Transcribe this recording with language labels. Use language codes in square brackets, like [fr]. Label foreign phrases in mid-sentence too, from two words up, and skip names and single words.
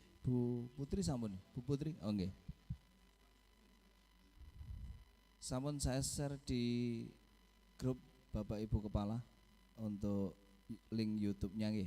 [id] Bu Putri sampun, Bu Putri, oh nggih. Sampun saya share di grup Bapak Ibu Kepala untuk link YouTube-nya nggih.